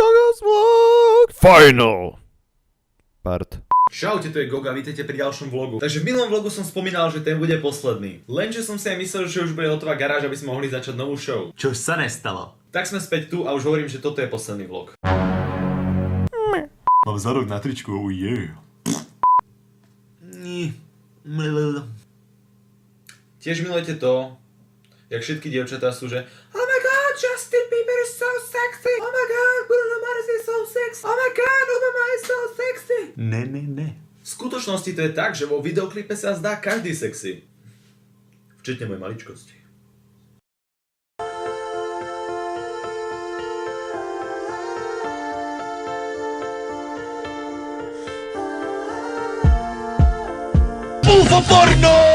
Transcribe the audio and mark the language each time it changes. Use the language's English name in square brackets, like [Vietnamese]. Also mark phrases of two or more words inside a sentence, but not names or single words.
[English] last vlog. Final part. [Slovak] Čaute, tu je Goga, vítejte pri ďalšom vlogu. Takže v minulom vlogu som spomínal, že ten bude posledný. Lenže som si aj myslel, že už bude hotová garáž, aby sme mohli začať novú show. Čo sa nestalo? Tak sme späť tu a už hovorím, že toto je posledný vlog. Mám zadok na tričku, [English] oh yeah. [Slovak] Tiež milujete to, jak všetky dievčatá sú, že [English] oh my god, Justin Bieber is so sexy. Oh my god, Bruno Mars is so sexy. Oh my god, Obama is so sexy. [Slovak] Ne. V skutočnosti to je tak, že vo videoklipe sa zdá každý sexy. Včetne mojej maličkosti. UFO porno!